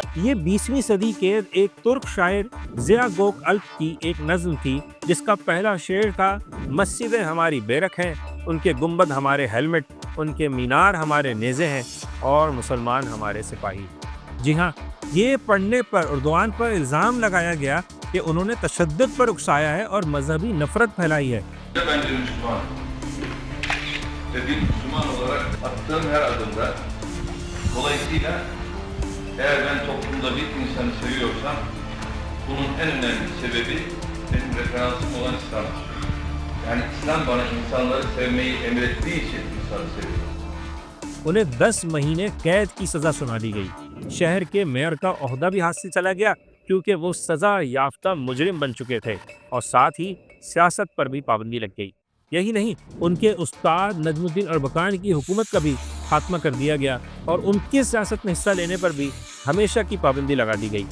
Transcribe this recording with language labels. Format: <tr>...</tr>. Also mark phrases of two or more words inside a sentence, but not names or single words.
<ur>یہ 20ویں صدی کے ایک ترک شاعر ضیاء گوک الپ کی ایک نظم تھی جس کا پہلا شعر تھا: مسجدیں ہماری بیرک ہیں، ان کے گنبد ہمارے ہیلمٹ، ان کے مینار ہمارے نیزے ہیں اور مسلمان ہمارے سپاہی۔ جی ہاں، یہ پڑھنے پر اردوان پر الزام لگایا گیا کہ انہوں نے تشدد پر اکسایا ہے اور مذہبی نفرت پھیلائی ہے۔</ur> <tr>Bence Müslüman. Ve bir Müslüman olarak attığım her adımda, dolayısıyla eğer ben toplumda bir insanı seviyorsam bunun en önemli sebebi benim referansım olan İslam'dır. Yani İslam bana insanları sevmeyi emrettiği için insanı seviyorum.</tr> <ur>انہیں 10 مہینے قید کی سزا سنا دی گئی۔ شہر کے میئر کا عہدہ بھی ہاتھ سے چلا گیا کیونکہ وہ سزا یافتہ مجرم بن چکے تھے، اور ساتھ ہی سیاست پر بھی پابندی لگ گئی۔ یہی نہیں، ان کے استاد نجم الدین اربکان کی حکومت کا بھی خاتمہ کر دیا گیا اور ان کی سیاست میں حصہ لینے پر بھی ہمیشہ کی پابندی لگا دی گئی۔</ur>